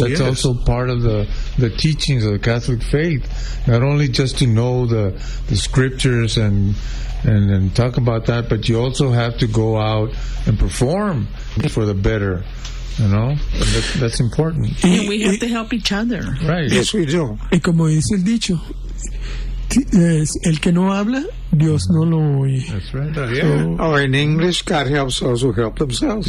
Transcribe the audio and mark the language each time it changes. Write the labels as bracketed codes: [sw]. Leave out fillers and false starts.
[en] yes. That's also part of the teachings of the Catholic faith, not only just to know the scriptures and talk about that, but you also have to go out and perform for the better. You know, that's important. And we have to help each other. Right. Yes, we do. [es] Y como dice el dicho, el que no habla, Dios no lo oye. [en] That's right. So, yeah. Or in English, God helps those who help themselves.